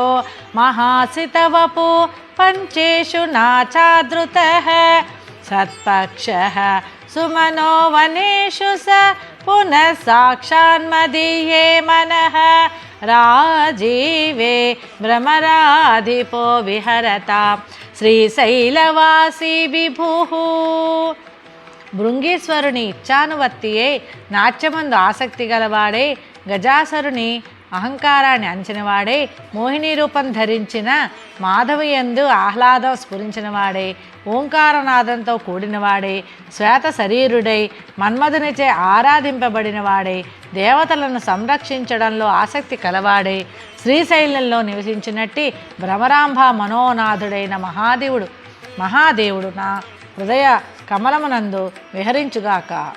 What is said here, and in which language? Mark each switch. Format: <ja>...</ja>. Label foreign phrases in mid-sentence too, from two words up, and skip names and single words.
<sa>महासितवपु पञ्चेषु नाचादृतः सत्पक्षः सुमनो वनेषु स पुनः साक्षान्मदीये मनः राजीवे भ्रमराधिपो विहरता శ్రీశైలవాసి విభుః.</sa> <te>భృంగీశ్వరుని ఇచ్చానువర్తియే నాట్యమందు ఆసక్తి గలవాడే గజాసురుని అహంకారాన్ని అంచనవాడే మోహిని రూపం ధరించిన మాధవియందు ఆహ్లాదం స్ఫురించినవాడే ఓంకారనాదంతో కూడినవాడే శ్వేత శరీరుడై మన్మధునిచే ఆరాధింపబడినవాడే దేవతలను సంరక్షించడంలో ఆసక్తి కలవాడే శ్రీశైలంలో నివసించినట్టి భ్రమరాంబ మనోనాథుడైన మహాదేవుడు నా హృదయ కమలమునందు విహరించుగాక.</te>